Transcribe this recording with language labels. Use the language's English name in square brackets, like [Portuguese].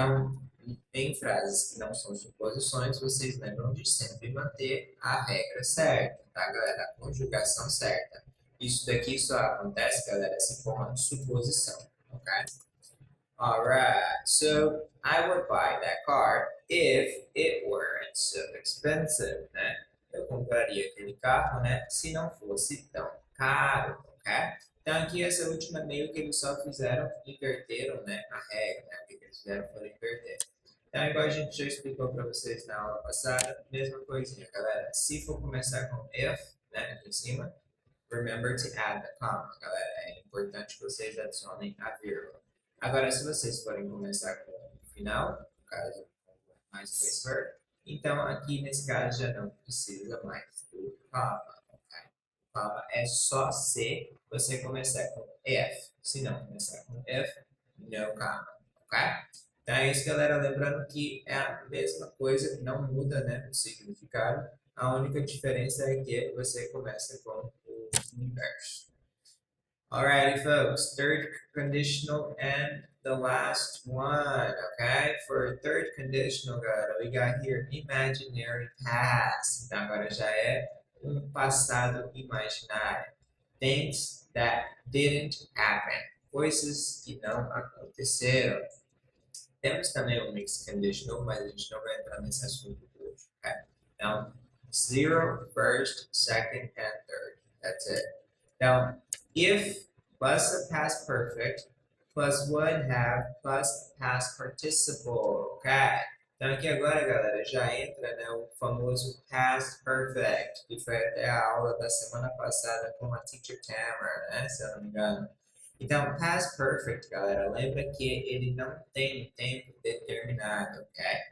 [Portuguese] Então, em frases que não são suposições, vocês lembram de sempre manter a regra certa, tá, galera? A conjugação certa. Isso daqui só acontece, galera, se for uma suposição, ok? [English] Alright, so I would buy that car if it weren't so expensive, né? [Portuguese] Eu compraria aquele carro, né? Se não fosse tão caro, ok? Então aqui essa última meio que eles só fizeram, inverteram, né, a regra, né? O que eles fizeram foi inverter. Então, igual a gente já explicou para vocês na aula passada, mesma coisinha, galera. Se for começar com if, né, aqui em cima, [English] remember to add the comma, [Portuguese] galera. É importante que vocês adicionem a vírgula. Agora, se vocês forem começar com o final, no caso, mais dois verb, então aqui nesse caso já não precisa mais do comma. Okay? O comma é só se você começar com if. Se não começar com if, [English] no comma. [Portuguese] Ok? Então é isso, galera. Lembrando que é a mesma coisa, não muda, né, o significado. A única diferença é que você começa com o inverso. [English] Alrighty, folks. Third conditional and the last one, okay? For third conditional, galera, we got here imaginary past. [Portuguese] Então agora já é passado imaginário. [English] Things that didn't happen. [Portuguese] Coisas que não aconteceram. Temos também o mixed conditional, mas a gente não vai entrar nesse assunto hoje. [English] Okay? Então, zero, first, second, and third. That's it. Então, if plus a past perfect plus would have plus past participle. Okay? [Portuguese] Então, aqui agora, galera, já entra, né, o famoso past perfect, que foi até a aula da semana passada com a Teacher Tamara, né, se eu não me engano. Então, past perfect, galera, lembra que ele não tem um tempo determinado, ok?